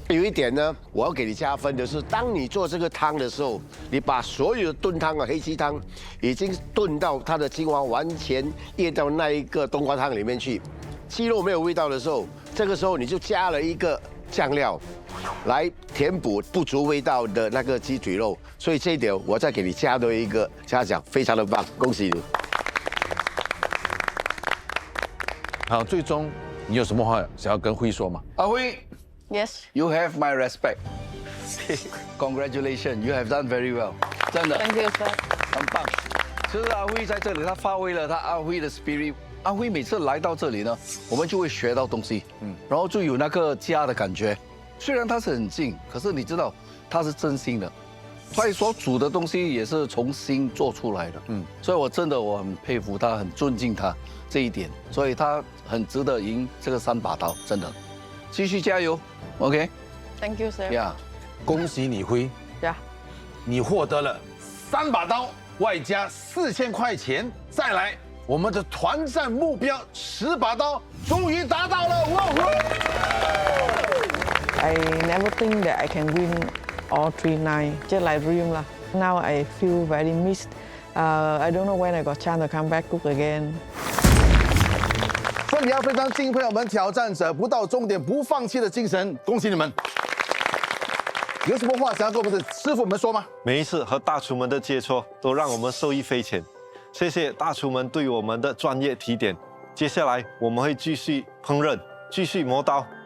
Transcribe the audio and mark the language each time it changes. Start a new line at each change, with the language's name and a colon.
Chinese: 有一点呢，我要给你加分的是，当你做这个汤的时候，你把所有的炖汤黑鸡汤已经炖到它的精华完全咽到那一个冬瓜汤里面去，鸡肉没有味道的时候，这个时候你就加了一个酱料，来填补不足味道的那个鸡腿肉。所以这一点我再给你加多一个嘉奖，非常的棒，恭喜你。好，最终你有什么话想要跟辉说吗？阿辉
English: ，Yes， you have my respect. Congratulations, you have done very well.
Chinese: 真的
English: ，Thank you, sir，
Chinese: 很棒。其实阿辉在这里，他发挥了他阿辉的 spirit。阿辉每次来到这里呢，我们就会学到东西，然后就有那个家的感觉。虽然他是很近，可是你知道他是真心的，他所煮的东西也是从心做出来的。所以我很佩服他，很尊敬他。这一点，所以他很值得赢这个3把刀，真的，继续加油 ，OK？Thank
English: you, sir。
Chinese: 呀，恭喜你辉，你获得了3把刀，外加4000块钱，再来我们的团战目标10把刀终于达到了，哇
English: ！I never think that I can win all 3 nights, just like dream lah. Now I feel very missed. I don't know when I got chance to come back cook again.
Chinese: 所以你要非常敬佩我们挑战者不到终点不放弃的精神，恭喜你们！有什么话想要跟我们的师傅们说吗？每一次和大厨们的接触，都让我们受益匪浅。谢谢大厨们对我们的专业提点。接下来我们会继续烹饪，继续磨刀。